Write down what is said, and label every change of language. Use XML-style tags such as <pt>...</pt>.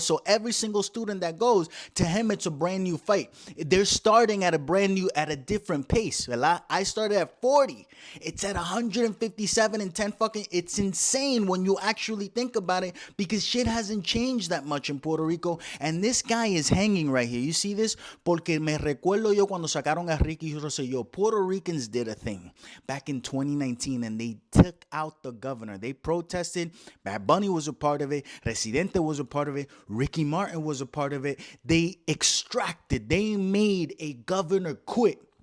<en>So every single student that goes, to him, it's a brand new fight. They're starting at a different pace, ¿verdad? I started at 40. It's at 157 and 10 fucking, it's insane when you actually think about it because shit hasn't changed that much in Puerto Rico, and this guy is hanging right here. You see this?</en> <es>Porque me recuerdo yo cuando sacaron a Ricky Rosselló.</es> <en>Puerto Ricans did a thing back in 2019 and they took out the governor. They protested. Bad Bunny was a part of it. Residente was a part of it. Ricky Martin was a part of it. They made a governor quit.</en>